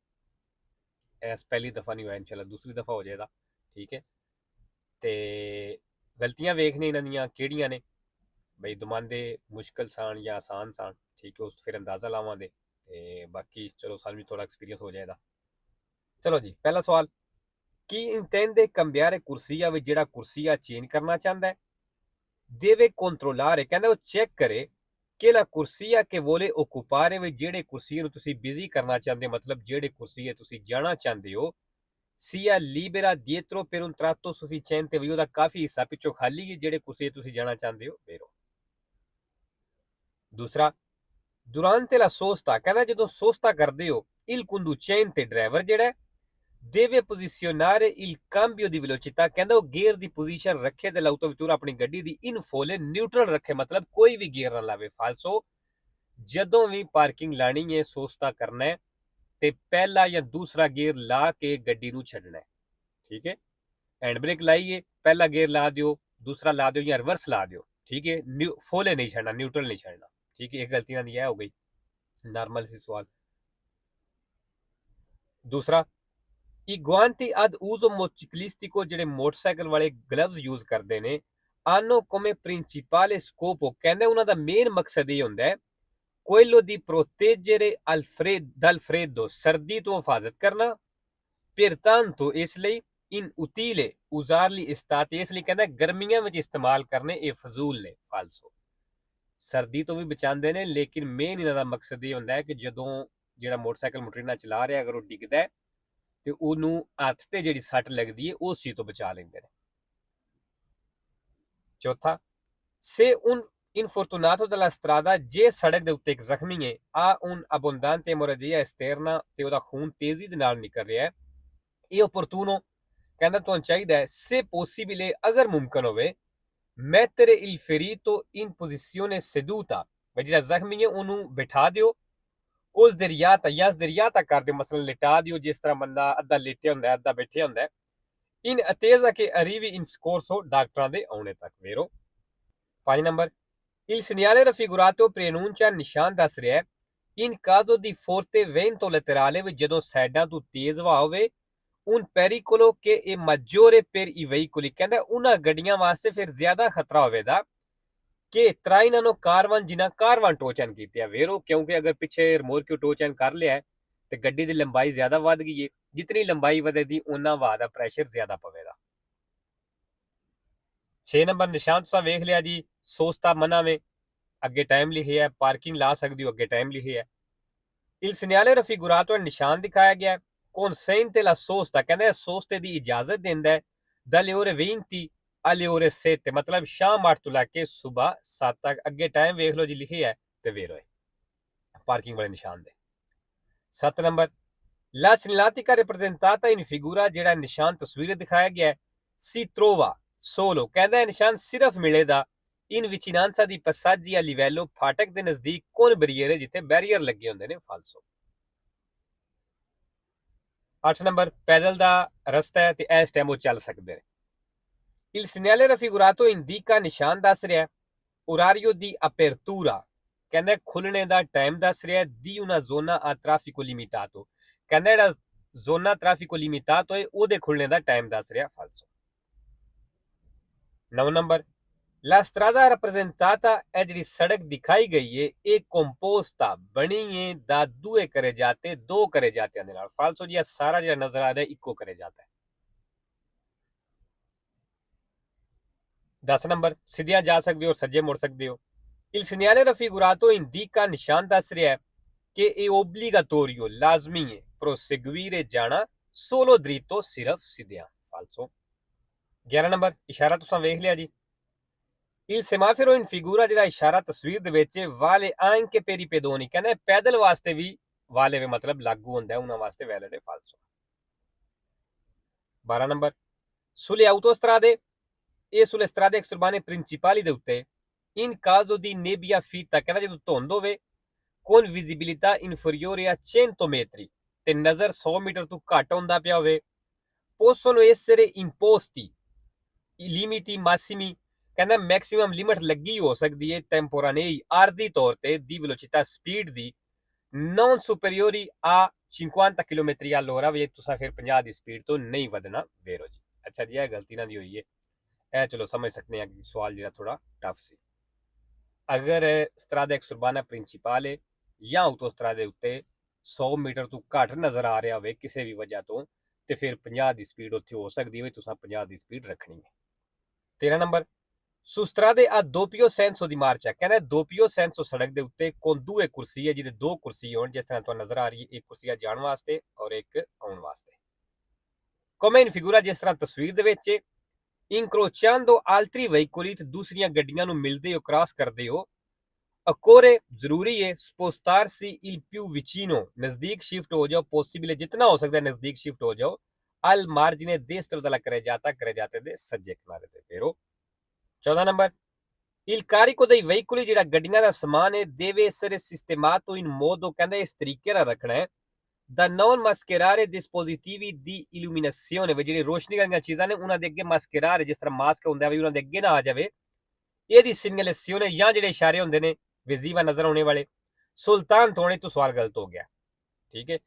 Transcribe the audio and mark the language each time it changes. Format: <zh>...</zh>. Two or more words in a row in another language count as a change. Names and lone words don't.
<pa>ਐਸ ਪਹਿਲੀ ਦਫਾ ਨਹੀਂ ਹੋਇਆ, ਇਨਸ਼ਾਅੱਲਾ ਦੂਸਰੀ ਦਫਾ ਹੋ ਜਾਏਗਾ। ਠੀਕ ਹੈ, ਤੇ ਗਲਤੀਆਂ ਵੇਖਣੇ ਇਹਨਾਂ ਦੀਆਂ ਕਿਹੜੀਆਂ ਨੇ ਬਈ, ਦਮਾਂਦੇ ਮੁਸ਼ਕਲ ਸਨ ਜਾਂ ਆਸਾਨ ਸਨ। ਠੀਕ ਹੈ, ਉਸ ਫਿਰ ਅੰਦਾਜ਼ਾ ਲਾਵਾਂਗੇ ਤੇ ਬਾਕੀ ਚਲੋ ਸਾਨੂੰ ਵੀ ਥੋੜਾ ਐਕਸਪੀਰੀਅੰਸ ਹੋ ਜਾਏਗਾ। ਚਲੋ ਜੀ, ਪਹਿਲਾ ਸਵਾਲ, ਕੀ</pa> <it>intende cambiare corsia</it> <pa>ਵਿੱਚ ਜਿਹੜਾ ਕੁਰਸੀਆ ਚੇਂਜ ਕਰਨਾ ਚਾਹੁੰਦਾ ਹੈ?</pa> <it>deve controllare,</it> <pa>ਕਹਿੰਦਾ ਉਹ ਚੈੱਕ ਕਰੇ ਕਿ</pa> <it>la corsia che vuole occupare</it> <pa>ਵਿੱਚ ਜਿਹੜੇ ਕੁਰਸੀ ਨੂੰ ਤੁਸੀਂ ਬਿਜ਼ੀ ਕਰਨਾ ਚਾਹੁੰਦੇ ਹੋ, ਮਤਲਬ ਜਿਹੜੇ ਕੁਰਸੀ ਤੁਸੀਂ ਜਾਣਾ ਚਾਹੁੰਦੇ ਹੋ,</pa> <it>sia libera dietro per un tratto sufficiente,</it> <pa>ਵੀ ਉਹਦਾ ਕਾਫੀ ਹਿੱਸਾ ਪਿੱਛੋਂ ਖਾਲੀ ਹੈ ਜਿਹੜੇ ਕੁਰਸੀ ਤੁਸੀਂ ਜਾਣਾ ਚਾਹੁੰਦੇ ਹੋ। vero। ਦੂਸਰਾ,</pa> <it>durante la sosta,</it> <pa>ਕਹਿੰਦਾ ਜਦੋਂ ਸੋਸਤਾ ਕਰਦੇ ਹੋ,</pa> <it>il conducente,</it> <pa>ਡਰਾਈਵਰ ਜਿਹੜਾ</pa> <it>deve posizionare il cambio di velocità,</it> <pa>ਕਹਿੰਦਾ ਉਹ ਗੇਅਰ ਦੀ ਪੋਜੀਸ਼ਨ ਰੱਖੇ ਤੇ ਲਾਉ ਤੋਂ ਵਿਚੂਰ ਆਪਣੀ ਗੱਡੀ ਦੀ ਇਨ ਫੋਲੇ ਨਿਊਟਰਲ ਰੱਖੇ, ਮਤਲਬ ਕੋਈ ਵੀ ਗੇਅਰ ਨਾ ਲਾਵੇ ਫਾਲਸੋ। ਜਦੋਂ ਵੀ ਪਾਰਕਿੰਗ ਲਾਣੀ ਹੈ, ਸੋਸਤਾ ਕਰਨਾ ਹੈ ਤੇ ਪਹਿਲਾ ਜਾਂ ਦੂਸਰਾ ਗੇਅਰ ਲਾ ਕੇ ਗੱਡੀ ਨੂੰ ਛੱਡਣਾ ਹੈ। ਠੀਕ ਹੈ, ਹੈਂਡ ਬ੍ਰੇਕ ਲਾਇਏ, ਪਹਿਲਾ ਗੇਅਰ ਲਾ ਦਿਓ, ਦੂਸਰਾ ਲਾ ਦਿਓ ਯਾ ਰਿਵਰਸ ਲਾ ਦਿਓ। ਠੀਕ ਹੈ, ਫੋਲੇ ਨਹੀਂ ਛੱਡਣਾ, ਨਿਊਟਰਲ ਨਹੀਂ ਛੱਡਣਾ। ਠੀਕ ਹੈ, ਇੱਕ ਗਲਤੀ ਨਾ ਹੋ ਗਈ, ਨਾਰਮਲ ਸੀ ਸਵਾਲ। दूसरा,</pa> <it>i guanti ad uso motociclistico,</it> <pa>ਜਿਹੜੇ ਮੋਟਰਸਾਈਕਲ ਵਾਲੇ ਗਲਵਜ਼ ਯੂਜ਼ ਕਰਦੇ ਨੇ,</pa> <it>hanno come principale scopo,</it> <pa>ਕਹਿੰਦੇ ਉਹਨਾਂ ਦਾ ਮੇਨ ਮਕਸਦ ਇਹ ਹੁੰਦਾ ਹੈ</pa> <it>quello di proteggere dal freddo,</it> <pa>ਸਰਦੀ ਤੋਂ ਹਿਫਾਜ਼ਤ ਕਰਨਾ, pertanto ਇਸ ਲਈ</pa> <it>inutile usarli estate,</it> <pa>ਇਸ ਲਈ ਕਹਿੰਦਾ ਗਰਮੀਆਂ ਵਿੱਚ ਇਸਤੇਮਾਲ ਕਰਨੇ ਇਹ ਫਜ਼ੂਲ ਨੇ, ਫਾਲਸੋ। ਸਰਦੀ ਤੋਂ ਵੀ ਬਚਾਉਂਦੇ ਨੇ, ਲੇਕਿਨ ਮੇਨ ਇਹਨਾਂ ਦਾ ਮਕਸਦ ਇਹ ਹੁੰਦਾ ਹੈ ਕਿ ਜਦੋਂ ਜਿਹੜਾ ਮੋਟਰਸਾਈਕਲ ਮੋਟਰੀਨਾ ਚਲਾ ਰਿਹਾ ਅਗਰ ਉਹ ਡਿੱਗਦਾ ਹੈ ਤੇ ਉਹਨੂੰ ਹੱਥ ਤੇ ਜਿਹੜੀ ਸੱਟ ਲੱਗਦੀ ਹੈ ਉਸ ਚੀਜ਼ ਤੋਂ ਬਚਾ ਲੈਂਦੇ ਨੇ। ਚੌਥਾ,</pa> <it>se un infortunato della strada,</it> <pa>ਜੇ ਸੜਕ ਦੇ ਉੱਤੇ ਇੱਕ ਜ਼ਖਮੀ ਹੈ, ਆ</pa> <it>un abbondante emorragia esterna,</it> <pa>ਤੇ ਉਹਦਾ ਖੂਨ ਤੇਜ਼ੀ ਦੇ ਨਾਲ ਨਿਕਲ ਰਿਹਾ ਹੈ, ਇਹ opportuno, ਕਹਿੰਦਾ ਤੁਹਾਨੂੰ ਚਾਹੀਦਾ ਹੈ</pa> <it>se possibile,</it> <pa>ਅਗਰ ਮੁਮਕਨ ਹੋਵੇ,</pa> <it>mettere il ferito in posizione seduta,</it> <pa>ਜਿਹੜਾ ਜ਼ਖਮੀ ਹੈ ਉਹਨੂੰ ਬਿਠਾ ਦਿਓ, ਉਸ ਦਰਿਆ ਤੱਕ ਜਾਂ ਦਰਿਆ ਤੱਕ ਕਰ ਦਿਓ, ਮਸਲਨ ਲਿਟਾ ਦਿਓ, ਜਿਸ ਤਰ੍ਹਾਂ ਬੰਦਾ ਅੱਧਾ ਲੇਟਿਆ ਹੁੰਦਾ ਅੱਧਾ ਬੈਠਿਆ ਹੁੰਦਾ।</pa> <it>in attesa che arrivi in soccorso,</it> <pa>ਡਾਕਟਰਾਂ ਦੇ ਆਉਣੇ ਤੱਕ। vero। 5 ਨੰਬਰ,</pa> <it>il segnale raffigurato preannuncia,</it> <pa>ਨਿਸ਼ਾਨ ਦੱਸ ਰਿਹਾ</pa> <it>in caso di forte vento laterale,</it> <pa>ਵਿੱਚ ਜਦੋਂ ਸਾਈਡਾਂ ਤੋਂ ਤੇਜ਼ ਹਵਾ ਹੋਵੇ,</pa> <it>un pericolo che è maggiore per i veicoli,</it> <pa>ਕਹਿੰਦਾ ਉਹਨਾਂ ਗੱਡੀਆਂ ਵਾਸਤੇ ਫਿਰ ਜ਼ਿਆਦਾ ਖਤਰਾ ਹੋਵੇਗਾ ਕਿ trainano ਕਾਰਵਾਨ, ਜਿਨ੍ਹਾਂ ਕਾਰਵਾਨ ਟੋਚਨ ਕੀਤੇ ਆ। ਵੇਰੋ, ਕਿਉਂਕਿ ਅਗਰ ਪਿੱਛੇ ਰਿਮੋਰਕਿਓ ਟੋਚਨ ਕਰ ਲਿਆ ਤੇ ਗੱਡੀ ਦੀ ਲੰਬਾਈ ਜ਼ਿਆਦਾ ਵੱਧ ਗਈ ਹੈ, ਜਿਤਨੀ ਲੰਬਾਈ ਵਧੇਗੀ ਉਹਨਾਂ ਹਵਾ ਦਾ ਪ੍ਰੈਸ਼ਰ ਜ਼ਿਆਦਾ ਪਵੇਗਾ। 6 ਨੰਬਰ, ਨਿਸ਼ਾਨ ਤੁਸੀਂ ਵੇਖ ਲਿਆ ਜੀ, ਸੋਸਤਾ ਮਨਾ ਵਿੱਚ ਅੱਗੇ ਟਾਈਮ ਲਿਖਿਆ ਹੈ, ਪਾਰਕਿੰਗ ਲਾ ਸਕਦੇ ਹੋ ਅੱਗੇ ਟਾਈਮ ਲਿਖਿਆ ਹੈ।</pa> <it>il segnale raffigurato,</it> <pa>ਨਿਸ਼ਾਨ ਦਿਖਾਇਆ ਗਿਆ ਹੈ,</pa> <it>consente la sosta,</it> <pa>ਕਹਿੰਦੇ ਸੋਸਤੇ ਦੀ ਇਜਾਜ਼ਤ ਦਿੰਦਾ ਹੈ,</pa> <it>dalle ore 20 alle ore 7,</it> <pa>ਮਤਲਬ ਸ਼ਾਮ 8 ਤੋਂ ਲੈ ਕੇ ਸਵੇਰ 7 ਤੱਕ। ਅੱਗੇ ਟਾਈਮ ਵੇਖ ਲਓ ਜੀ ਲਿਖਿਆ ਹੈ ਤੇ ਵੇਰੋ ਹੈ ਪਾਰਕਿੰਗ ਵਾਲੇ ਨਿਸ਼ਾਨ ਦੇ। 7 ਨੰਬਰ,</pa> <it>la segnaletica rappresentata in figura,</it> <pa>ਜਿਹੜਾ ਨਿਸ਼ਾਨ ਤਸਵੀਰ ਦਿਖਾਇਆ ਗਿਆ ਹੈ,</pa> <it>si trova solo,</it> <pa>ਕਹਿੰਦਾ ਨਿਸ਼ਾਨ ਸਿਰਫ ਮਿਲੇਗਾ</pa> <it>in vicinanza di passaggi a livello,</it> <pa>ਫਾਟਕ ਦੇ ਨਜ਼ਦੀਕ ਕੋਨ ਬੈਰੀਅਰ, ਜਿੱਥੇ ਬੈਰੀਅਰ ਲੱਗੇ ਹੁੰਦੇ ਨੇ, ਫਾਲਸੋ। 8 ਨੰਬਰ, ਪੈਦਲ ਦਾ ਰਸਤਾ ਹੈ ਤੇ ਇਸ ਟਾਈਮ ਉਹ ਚੱਲ ਸਕਦੇ ਨੇ।</pa> <it>il segnale raffigurato indica,</it> <pa>ਨਿਸ਼ਾਨ ਦੱਸ ਰਿਹਾ</pa> <it>orario di apertura,</it> <pa>ਕਹਿੰਦਾ ਖੁੱਲਣੇ ਦਾ ਟਾਈਮ ਦੱਸ ਰਿਹਾ</pa> <it>di una zona a traffico limitato,</it> <pa>ਕਹਿੰਦਾ ਜਿਹੜਾ</pa> <it>zona traffico limitato</it> <pa>ਹੈ ਉਹਦੇ ਖੁੱਲਣੇ ਦਾ ਟਾਈਮ ਦੱਸ ਰਿਹਾ, ਫਾਲਸੋ। 9 ਨੰਬਰ,</pa> <it>la strada rappresentata,</it> <pa>ਇਹ ਜਿਹੜੀ ਸੜਕ ਦਿਖਾਈ ਗਈ ਹੈ ਇਹ ਕੰਪੋਸਟਾ ਬਣੀ ਹੈ ਦਾ ਦੂਏ ਕਰੇ ਜਾਤੇ, ਦੋ ਕਰੇ ਜਾਤਿਆਂ ਦੇ ਨਾਲ, ਫਾਲਸੋ ਜੀ। ਸਾਰਾ ਜਿਹੜਾ ਨਜ਼ਰ ਆ ਰਿਹਾ ਇੱਕੋ ਕਰੇ ਜਾਤਾ ਹੈ। 10 ਨੰਬਰ, ਸਿੱਧੀਆਂ ਜਾ ਸਕਦੇ ਹੋ, ਸੱਜੇ ਮੁੜ ਸਕਦੇ ਹੋ।</pa> <it>il segnale raffigurato indica,</it> <pa>ਨਿਸ਼ਾਨ ਦੱਸ ਰਿਹਾ ਕਿ ਇਹ obbligatorio, ਲਾਜ਼ਮੀ ਹੈ,</pa> <it>proseguire, ਜਾਣਾ, solo dritto,</it> <pa>ਸਿਰਫ ਸਿੱਧਿਆਂ, ਫਾਲਸੋ। 11 ਨੰਬਰ, ਇਸ਼ਾਰਾ ਤੁਸੀਂ ਵੇਖ ਲਿਆ ਜੀ।</pa> <it>il semaforo in figura,</it> <pa>ਜਿਹੜਾ ਇਸ਼ਾਰਾ ਤਸਵੀਰ ਦੇ ਵਿੱਚ</pa> <it>vale anche per i pedoni,</it> <pa>ਕਹਿੰਦਾ ਪੈਦਲ ਵਾਸਤੇ ਵੀ ਵਾਲੇ ਮਤਲਬ ਲਾਗੂ ਹੁੰਦਾ ਹੈ, ਉਹਨਾਂ ਵਾਸਤੇ ਵੈਲਿਡ ਹੈ, ਫਾਲਸੋ।</pa> <it>12 ਨੰਬਰ, sulle autostrade, ਇਹ sulle strade extraurbane principali</it> <pa>ਦੇ ਉੱਤੇ</pa> <it>in caso di nebbia fitta,</it> <pa>ਕਹਿੰਦਾ ਜਦੋਂ ਧੁੰਦ ਹੋਵੇ,</pa> <it>con visibilità inferiore a 100 metri,</it> <pa>ਤੇ ਨਜ਼ਰ 100 ਮੀਟਰ ਤੋਂ ਘੱਟ ਹੁੰਦਾ ਪਿਆ ਹੋਵੇ,</pa> <it>possono essere imposti i limiti massimi,</it> <pa>ਕਹਿੰਦਾ ਮੈਕਸਿਮਮ ਲਿਮਟ ਲੱਗੀ ਹੋ ਸਕਦੀ ਹੈ ਟੈਂਪੋਰਾਨੇਈ ਆਰਜ਼ੀ ਤੌਰ ਤੇ ਦੀ ਵੈਲੋਸਿਟà ਸਪੀਡ ਦੀ</pa> <it>non superiori a 50</it> <pa>ਕਿਲੋਮੀਟਰ all'ora ਵੀ ਤੁਸੀਂ ਫਿਰ 50 ਦੀ ਸਪੀਡ ਤੋਂ ਨਹੀਂ ਵਧਣਾ ਵੇਰੋ ਜੀ। ਅੱਛਾ ਜੀ, ਇਹ ਗਲਤੀ ਨਾ ਦੀ ਹੋਈ ਹੈ, ਇਹ ਚਲੋ ਸਮਝ ਸਕਦੇ ਹਾਂ ਕਿ ਸਵਾਲ ਜਿਹੜਾ ਥੋੜਾ ਟਫ ਸੀ। ਅਗਰ</pa> <it>strada extraurbana principale</it> <pa>ਜਾਂ ਆਟੋਸਟਰਾਦੇ ਉੱਤੇ 100 ਮੀਟਰ ਤੋਂ ਘੱਟ ਨਜ਼ਰ ਆ ਰਿਹਾ ਹੋਵੇ ਕਿਸੇ ਵੀ ਵਜ੍ਹਾ ਤੋਂ, ਤੇ ਫਿਰ 50 ਦੀ ਸਪੀਡ ਉੱਥੇ ਹੋ ਸਕਦੀ ਹੈ, ਤੁਸੀਂ 50 ਦੀ ਸਪੀਡ ਰੱਖਣੀ ਹੈ। 13 ਨੰਬਰ,</pa> <it>su strade a doppio senso di marcia,</it> <pa>ਕਹਿੰਦਾ</pa> <it>doppio senso</it> <pa>ਸੜਕ ਦੇ ਉੱਤੇ</pa> <it>con due</it> <pa>ਕੁਰਸੀ ਹੈ ਜਿਹਦੇ ਦੋ ਕੁਰਸੀ ਹੋਣ, ਜਿਸ ਤਰ੍ਹਾਂ ਤੁਹਾਨੂੰ ਨਜ਼ਰ ਆ ਰਹੀ ਹੈ, ਇੱਕ ਕੁਰਸੀ ਜਾਣ ਵਾਸਤੇ ਔਰ ਇੱਕ ਆਉਣ ਵਾਸਤੇ।</pa> <it>come in figura,</it> <pa>ਜਿਸ ਤਰ੍ਹਾਂ ਤਸਵੀਰ ਦੇ ਵਿੱਚ</pa> <it>incrociando altri veicoli,</it> <pa>ਦੂਸਰੀਆਂ ਗੱਡੀਆਂ ਨੂੰ ਮਿਲਦੇ ਹੋ, ਕ੍ਰਾਸ ਕਰਦੇ ਹੋ। occorre, ਜ਼ਰੂਰੀ ਹੈ,</pa> <it>spostarsi il più vicino,</it> <pa>ਨਜ਼ਦੀਕ ਸ਼ਿਫਟ ਹੋ ਜਾਓ, possibile ਜਿਤਨਾ ਹੋ ਸਕਦਾ ਨਜ਼ਦੀਕ ਸ਼ਿਫਟ ਹੋ ਜਾਓ,</pa> <it>al margine destro della carreggiata</it> <pa>ਦੇ ਸੱਜੇ ਕਿਨਾਰੇ ਤੇ ਫੇਰੋ। 14 ਨੰਬਰ,</pa> <it>il carico dei veicoli,</it> <pa>ਜਿਹੜਾ ਗੱਡੀਆਂ ਦਾ ਸਮਾਨ ਹੈ,</pa> <it>deve essere sistemato in modo,</it> <pa>ਕਹਿੰਦਾ ਇਸ ਤਰੀਕੇ ਨਾਲ ਰੱਖਣਾ ਹੈ,</pa> <it>da non mascherare dispositivi di illuminazione,</it> <pa>ਵੀ ਜਿਹੜੀ ਰੋਸ਼ਨੀ ਵਾਲੀਆਂ ਚੀਜ਼ਾਂ ਨੇ ਉਹਨਾਂ ਦੇ ਅੱਗੇ ਮਾਸਕਰਾਰੇ, ਜਿਸ ਤਰ੍ਹਾਂ ਮਾਸਕ ਹੁੰਦਾ ਵੀ ਉਹਨਾਂ ਦੇ ਅੱਗੇ ਨਾ ਆ ਜਾਵੇ। ਇਹਦੀ segnalazione ਜਾਂ ਜਿਹੜੇ ਇਸ਼ਾਰੇ ਹੁੰਦੇ ਨੇ ਵਿਜ਼ੀਵਾ ਨਜ਼ਰ ਆਉਣੇ ਵਾਲੇ, ਸੁਲਤਾਨ ਹੋਣੇ ਤੋਂ ਸਵਾਲ ਗਲਤ ਹੋ ਗਿਆ, ਠੀਕ ਹੈ।</pa>